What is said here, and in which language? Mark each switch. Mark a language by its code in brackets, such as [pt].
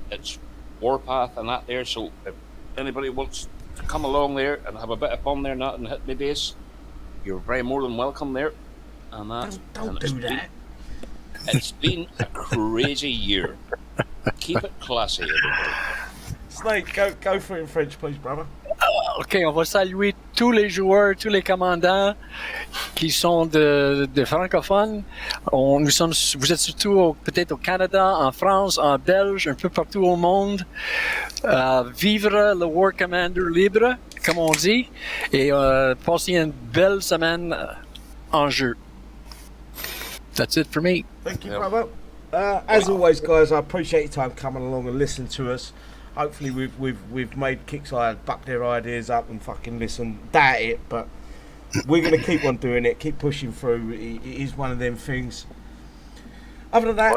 [en] It's Warpath and that there, so if anybody wants to come along there and have a bit of fun there and hit me base, you're very more than welcome there. And that. Don't do that. It's been a crazy year. Keep it classy, everybody. Snake, go for it in French, please, brother. [fr] Ok, on va saluer tous les joueurs, tous les commandants qui sont de francophones. Vous êtes surtout peut-être au Canada, en France, en Belge, un peu partout au monde. Vivre le War Commander libre, comme on dit, et passer une belle semaine en jeu. [en] That's it for me. Thank you, brother. As always, guys, I appreciate your time coming along and listening to us. Hopefully, we've made Kixeye buck their ideas up and fucking listen. Doubt it, but we're gonna keep on doing it. Keep pushing through. It is one of them things. Other than that,